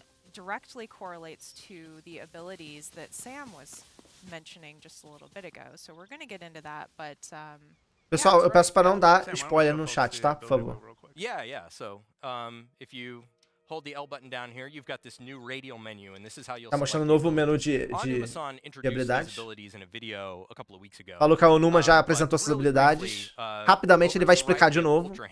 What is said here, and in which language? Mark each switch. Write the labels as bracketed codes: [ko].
[en] Directly correlates to the abilities that Sam was mentioning just a little bit ago. So we're going to get into that, but [pt] pessoal, eu peço para não dar spoiler no chat, tá? Por favor. [en] Yeah. So, if you hold the L button down here, you've got this new radial menu, and this is how you'll. [pt] Tá mostrando um novo menu de habilidades. Falou que a Onuma já apresentou essas habilidades. Rapidamente ele vai explicar de novo.